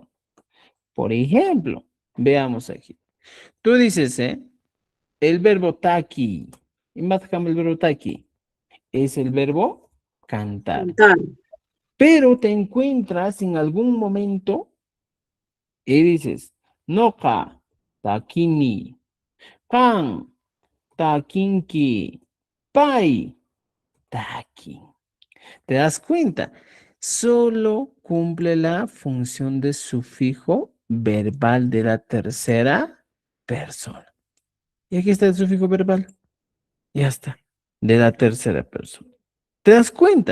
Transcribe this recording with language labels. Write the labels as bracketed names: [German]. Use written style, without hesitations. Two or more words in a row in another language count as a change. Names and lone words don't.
[Spanish] Por ejemplo, veamos aquí. Tú dices, el verbo taki. Y más el verbo taki. Es el verbo cantar. Pero te encuentras en algún momento y dices, [Quechua] noka takini, kan takinki, pai taki. [Spanish] ¿Te das cuenta? Solo cumple la función de sufijo verbal de la tercera persona. Y aquí está el sufijo verbal. Ya está. De la tercera persona. ¿Te das cuenta?